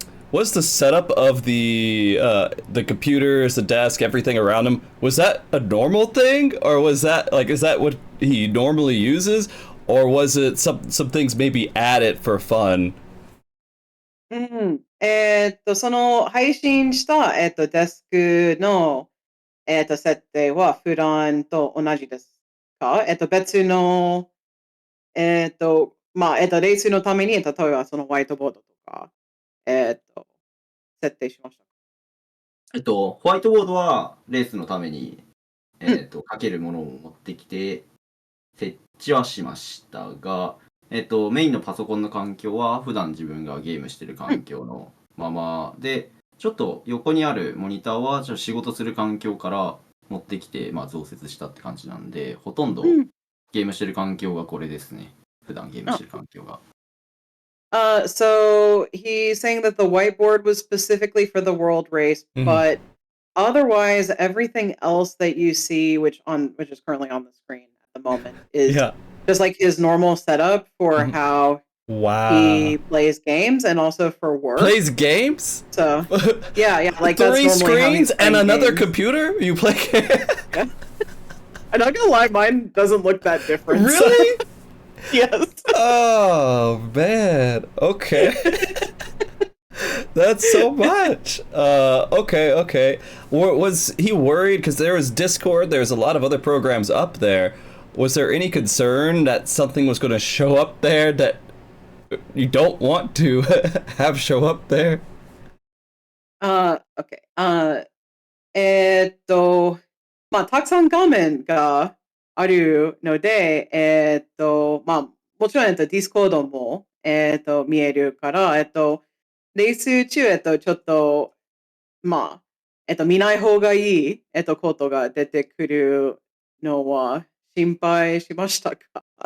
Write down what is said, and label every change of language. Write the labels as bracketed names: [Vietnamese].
[English] Was the setup of the computers, the desk, everything around him, was that a normal thing, or was that like, is that what he normally uses, or was it some things maybe added for fun? [Japanese] その配信した、デスクの、設定は普段と同じですか？別の、レースのために、例えばそのホワイトボードとか、設定しましたか？ホワイトボードはレースのために、書けるものを持ってきて、設置はしましたが、メインのパソコンの環境は普段自分がゲームしてる環境のままで、ちょっと横にあるモニターはちょっと仕事する環境から持ってきて、増設したって感じなんで、ほとんどゲームしてる環境がこれですね。普段ゲームしてる環境が。 [English] So he's saying that the whiteboard was specifically for the world race, but otherwise everything else that you see, which is currently on the screen at the moment, is just like his normal setup for how he plays games and also for work. Plays games? So yeah, like that's 3 normally how he's screens and another games. computer? You play games? I'm not gonna lie, mine doesn't look that different. Really? So, yes. Oh man. Okay. That's so much. Okay. Was he worried because there was Discord? There's a lot of other programs up there. Was there any concern that something was going to show up there that you don't want to have show up there? Okay. [Japanese] たくさん画面があるので、もちろん、ディスコードも、見えるから、レース中、ちょっと、見ない方がいい、ことが出てくるのは心配しましたか？